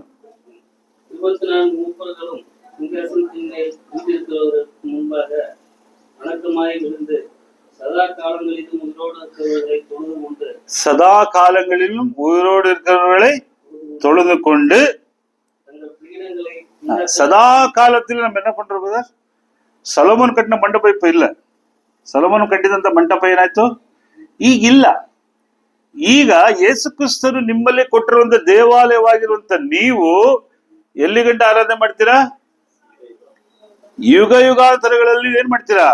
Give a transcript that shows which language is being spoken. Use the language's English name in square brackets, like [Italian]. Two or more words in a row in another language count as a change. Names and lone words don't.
[Tamil] 24 மூப்பர்களும் சிங்காசனத்திற்கு முன்பாக வணக்கமாய் விழுந்து சதா காலங்களிலும் உயிரோடு இருக்கிறவர்களை தொழுது கொண்டு தொழுது கொண்டு தங்கள் பீடங்களை சதா காலத்தில் நம்ம என்ன பண்றோம் பிரதர்? [Kannada] ಸೊಲೊಮೋನ್ ಕಟ್ಟಿನ ಮಂಟಪ ಇಪ್ಪ ಇಲ್ಲ. ಸೊಲೊಮೋನ್ ಕಟ್ಟಿದಂತ ಮಂಟಪ ಏನಾಯ್ತು? ಈಗಿಲ್ಲ. ಈಗ ಯೇಸು ಕ್ರಿಸ್ತನು ನಿಮ್ಮಲ್ಲಿ ಕೊಟ್ಟಿರುವಂತ ದೇವಾಲಯವಾಗಿರುವಂತ ನೀವು ಎಲ್ಲಿ ಗಂಟ ಆರಾಧನೆ ಮಾಡ್ತೀರಾ? ಯುಗ ಯುಗಾಂತರಗಳಲ್ಲಿ ಏನ್ ಮಾಡ್ತೀರಾ?